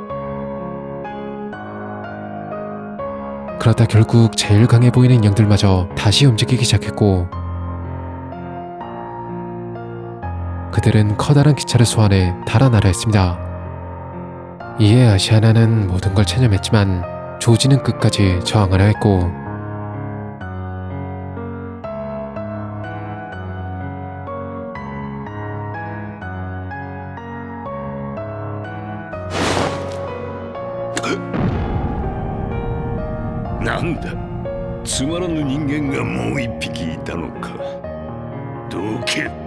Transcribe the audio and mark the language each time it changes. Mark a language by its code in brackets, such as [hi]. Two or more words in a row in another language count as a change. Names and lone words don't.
[ko] 그러다 결국 제일 강해 보이는 인형들마저 다시 움직이기 시작했고, 그들은 커다란 기차를 소환해 달아나려 했습니다. 이에 아시아나는 모든 걸 체념했지만 조지는 끝까지 저항하려 했고, [ja] なんだ、つまらぬ人間がもう一匹いたのか。どけ。